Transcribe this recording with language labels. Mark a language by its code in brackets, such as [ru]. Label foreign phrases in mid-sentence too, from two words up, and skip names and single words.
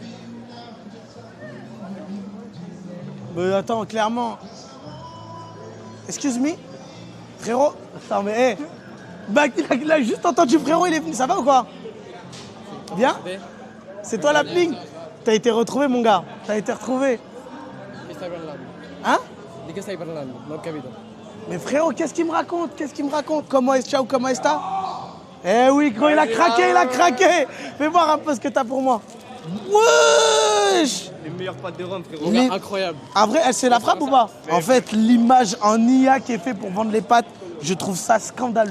[fr] Mais attends, clairement. [en] Excuse me? [fr] Frérot? Attends, mais hé! Bah, il a juste entendu frérot, il est venu. Ça va ou quoi? Bien? C'est toi la pling? T'as été retrouvé, mon gars. T'as été retrouvé. Hein? [it] Di che stai parlando? Non ho capito. [fr] Mais frérot, qu'est-ce qu'il me raconte? Comment est-ce ciao, comment est-ce Eh oui, gros, il a craqué. Fais voir un peu ce que t'as pour moi. Wesh! Les meilleures pâtes de Rome, frérot. Mais- Incroyable. En vrai, elle c'est la frappe ou pas? En fait, l'image en IA qui est fait pour vendre les pâtes, je trouve ça scandaleux.